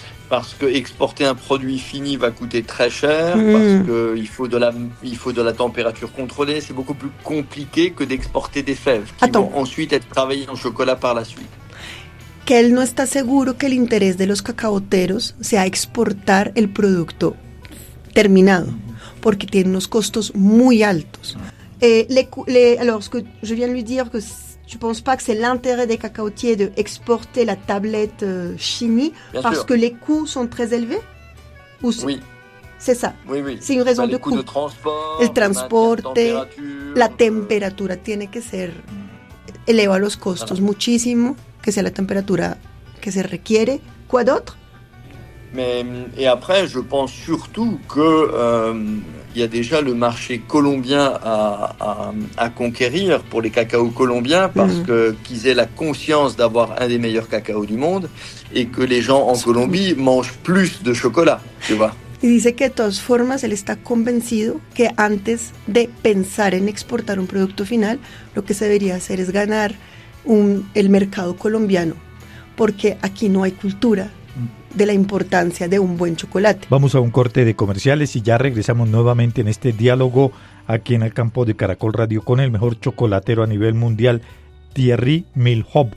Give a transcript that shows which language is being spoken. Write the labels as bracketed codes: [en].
[fr] Parce que exporter un produit fini va coûter très cher, parce qu'il faut de la température contrôlée. C'est beaucoup plus compliqué que d'exporter des fèves qui vont ensuite être travaillées en chocolat par la suite. [es] Que él no está seguro que el interés de los cacaoteros sea exportar el producto terminado, porque tiene unos costos muy altos. [fr] Alors, ce que je viens de lui dire, que je ne pense pas que c'est l'intérêt des cacaotiers d'exporter la tablette Chini, parce que les coûts sont très élevés. Oui. C'est ça. Oui. C'est une raison de coût. De transport, [es] el transporte, la temperatura tiene que ser, eleva los costos muchísimo, que sea la temperatura que se requiere. [fr] Quoi d'autre? Et après, je pense surtout que il y a déjà le marché colombien à conquérir pour les cacaos colombiens, parce qu'ils aient la conscience d'avoir un des meilleurs cacaos du monde et que les gens en Colombie mangent plus de chocolat, tu vois. [es] Y dice que de todas formas él está convencido que antes de pensar en exportar un producto final, lo que se debería hacer es ganar el mercado colombiano, porque aquí no hay cultura de la importancia de un buen chocolate. Vamos a un corte de comerciales y ya regresamos nuevamente en este diálogo aquí en el campo de Caracol Radio con el mejor chocolatero a nivel mundial, Thierry Milhoub.